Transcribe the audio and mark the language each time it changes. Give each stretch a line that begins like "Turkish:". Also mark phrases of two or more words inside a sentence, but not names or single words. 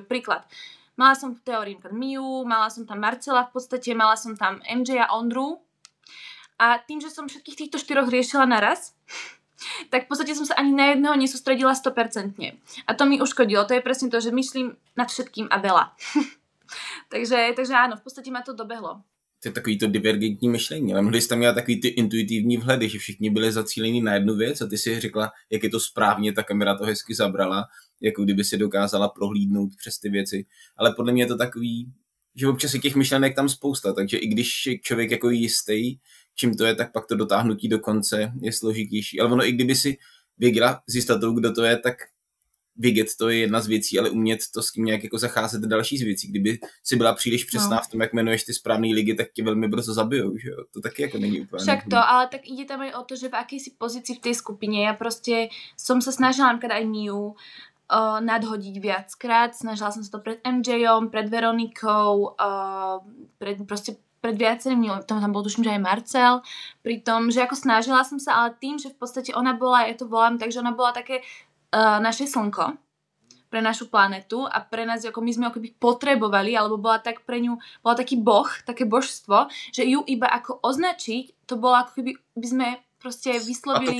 Slovak: Príklad, mala som v teórii Miu, mala som tam Marcela v podstate, mala som tam MJ a Ondru. A tým, že som všetkých týchto 4 riešila naraz, tak v podstate som sa ani na jedného nesústredila 100%. A to mi uškodilo. To je presne to, že myslím nad všetkým a veľa. takže áno, v podstate ma to dobehlo.
Czech: To je takový to divergentní myšlení, ale mnohdy jsi tam měla takový ty intuitivní vhledy, že všichni byli zacílení na jednu věc a ty si řekla, jak je to správně, ta kamera to hezky zabrala, jako kdyby si dokázala prohlídnout přes ty věci. Ale podle mě je to takový, že občas je těch myšlenek tam spousta, takže i když je člověk jako jistý, čím to je, tak pak to dotáhnutí do konce je složitější. Ale ono, i kdyby si věděla s jistotou, kdo to je, tak vědět, to je jedna z věcí, ale umět to s tím nějak jako zacházet další z věcí. Kdyby si byla příliš přesná v tom, jak jmenuješ ty správné ligy, tak tě velmi brzo zabijou, že jo? To taky jako není úplně. Však to,
Slovak: ale tak ide tam aj o to, že v akej si pozícii v tej skupine. Ja proste som sa snažila napríklad aj Miu nadhodiť viackrát. Snažila som sa to pred MJom, pred Veronikou, pred viacerými, tam bol tuším, že aj Marcel, pri tom, že ako snažila som sa, ale tým, že v podstate ona bola, ja to volám, takže ona bola také naše slnko pre našu planetu a pre nás, ako my sme akoby potrebovali, alebo bola tak pre ňu, bola taký boh, také božstvo, že ju iba ako označiť, to bolo ako keby by sme proste vyslovili...